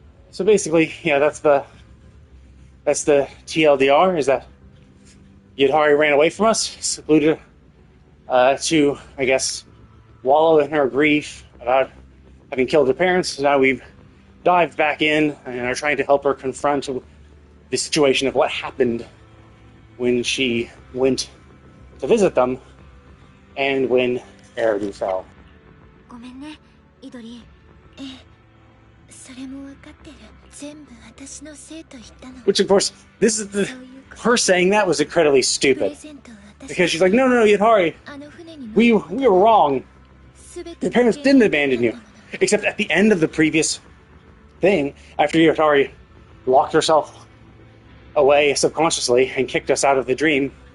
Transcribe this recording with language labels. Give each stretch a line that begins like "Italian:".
English: So basically, yeah, that's the TLDR, is that Yidhari ran away from us, secluded to, I guess, wallow in her grief about having killed her parents. So now we've dived back in and are trying to help her confront the situation of what happened when she went to visit them and when Eridu fell.
Japanese: ごめんね、イドリ。ええ、それもわかってる。全部私のせいと言ったの。
English: Which, of course, her saying that was incredibly stupid. Because she's like, no, Yidhari, we were wrong. Your parents didn't abandon you. Except at the end of the previous thing, after Yidhari locked herself away subconsciously and kicked us out of the dream,